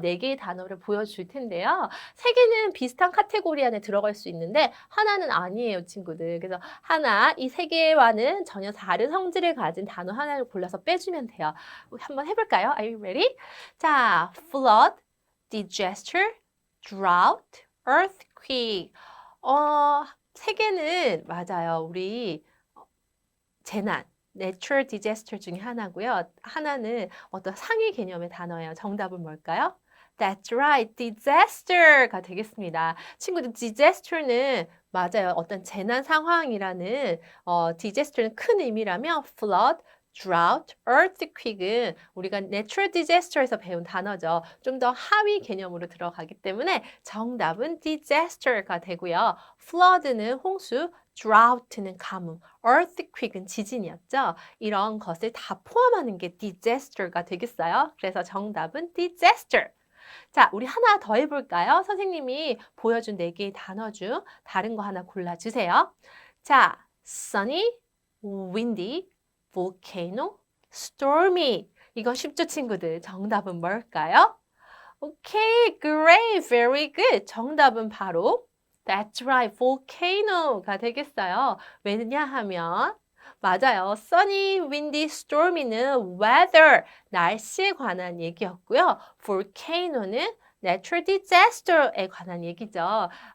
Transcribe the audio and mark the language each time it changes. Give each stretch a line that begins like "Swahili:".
Korean: 4개의 단어를 보여줄 텐데요. 3개는 비슷한 카테고리 안에 들어갈 수 있는데 하나는 아니에요, 친구들. 그래서 이 3개와는 전혀 다른 성질을 가진 단어 하나를 골라서 빼주면 돼요. 한번 해볼까요?
English: Are you ready? 자, flood, disaster, drought, earthquake.
Korean: 3개는 맞아요. 우리 재난, natural disaster 중에 하나고요. 하나는 어떤 상위 개념의 단어예요. 정답은 뭘까요?
English: That's right,
Korean: disaster가 되겠습니다. 친구들, disaster는 맞아요. 어떤 재난 상황이라는 disaster는 큰 의미라면 flood, drought, earthquake은 우리가 natural disaster에서 배운 단어죠. 좀 더 하위 개념으로 들어가기 때문에 정답은 disaster가 되고요. flood는 홍수, drought는 가뭄, earthquake은 지진이었죠. 이런 것을 다 포함하는 게 disaster가 되겠어요. 그래서 정답은 disaster. 자, 우리 하나 더 해볼까요? 선생님이 보여준 4개의 단어 중 다른 거 하나 골라주세요.
English: 자, sunny, windy, volcano, stormy.
Korean: 이거 쉽죠, 친구들? 정답은 뭘까요?
English: 오케이, great, very good.
Korean: 정답은 바로
English: That's right,
Korean: volcano가 되겠어요. 왜냐하면 맞아요. sunny, windy, stormy는 weather, 날씨에 관한 얘기였고요. volcano는 natural disaster에 관한 얘기죠.